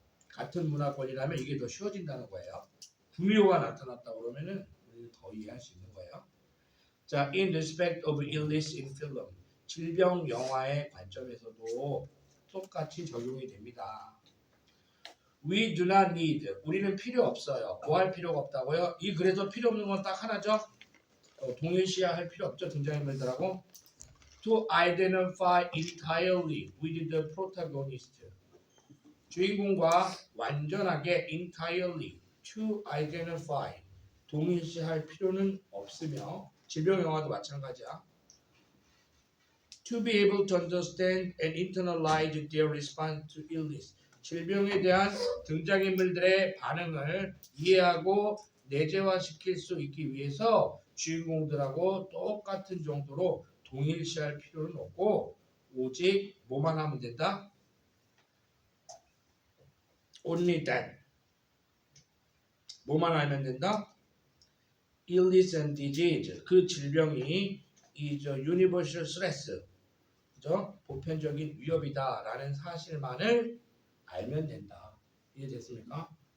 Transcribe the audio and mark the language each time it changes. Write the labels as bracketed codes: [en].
[ko] 같은 문화권이라면 이게 더 쉬워진다는 거예요. 구미호가 나타났다 그러면은 우리는 더 이해할 수 있는 거예요. 자, [en] in respect of illness in film [ko] 질병 영화의 관점에서도 똑같이 적용이 됩니다. [en] We do not need [ko] 우리는 필요 없어요. 뭐 할 필요가 없다고요? 이 글에서 필요 없는 건 딱 하나죠. 동일시할 필요 없죠. 등장인물들하고 [en] to identify entirely with the protagonist [ko] 주인공과 완전하게 [en] entirely to identify [ko] 동일시할 필요는 없으며 질병 영화도 마찬가지야. [en] To be able to understand and internalize their response to illness [ko] 질병에 대한 등장인물들의 반응을 이해하고 내재화시킬 수 있기 위해서 주인공들하고 똑같은 정도로 동일시할 필요는 없고 오직 뭐만 하면 된다? [en] Only that [ko] 뭐만 알면 된다? [en] Illness and disease [ko] 그 질병이 [en] is a universal stress [ko] 그죠? 보편적인 위협이다라는 사실만을 알면 된다. 이해됐습니까?